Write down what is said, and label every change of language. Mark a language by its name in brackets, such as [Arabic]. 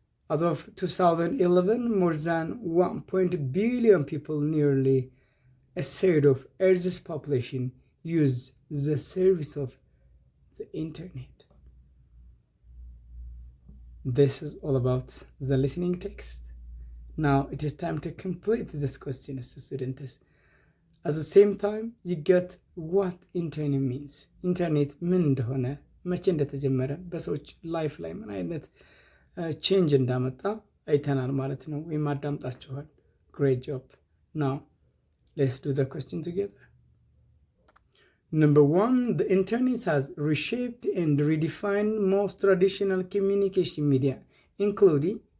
[English] As of 2011, more than 1 billion people, nearly a third of Earth's population, use the service of the internet. This is all about the listening text. Now it is time to complete this question, students. At the same time, you get what internet means. [Amharic] Internet ምን እንደሆነ መቼ እንደተጀመረ በሰዎች ላይፍ ላይ ምን አይነት ቼንጅ እንዳመጣ አይተናል ማለት ነው፣ ወይም አዳምጣችኋል። [English] Great job. Now let's do the question together. Number 1, the internet has reshaped and redefined most traditional communication media, including